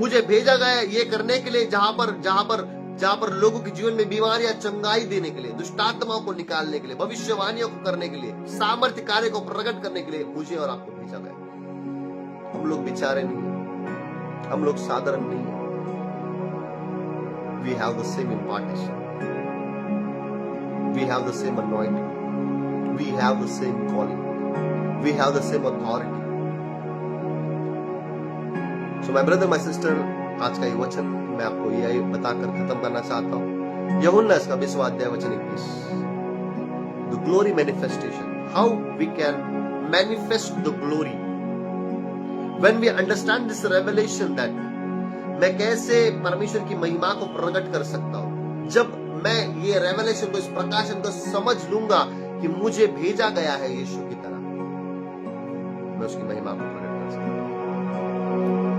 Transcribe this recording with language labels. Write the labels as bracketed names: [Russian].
[Hindi] मुझे भेजा गया है ये करने के लिए जहां पर लोगों के जीवन में बीमारियां चंगाई देने के लिए, दुष्टात्माओं को निकालने के लिए, भविष्यवाणियों को करने के लिए, सामर्थ्य कार्य को प्रकट करने के लिए मुझे और आपको भेजा गया। हम लोग बेचारे नहीं हैं, हम लोग साधारण नहीं हैं। [English] We have the same impartation. We have the same anointing. We have the same calling. We have the same authority. So my brother, my sister, [Hindi] आज का ये वचन मैं आपको यही बताकर खत्म करना चाहता हूं। यूहन्ना इसका 20वां अध्याय वचन 21। [English] The glory manifestation. How we can manifest the glory when we understand this revelation that [Hindi] मैं कैसे परमेश्वर की महिमा को प्रकट कर सकता हूं। जब मैं ये रेवलेशन को, इस प्रकाशन को समझ लूंगा कि मुझे भेजा गया है यीशु की तरह, मैं उसकी महिमा को प्रकट कर सकता हूं।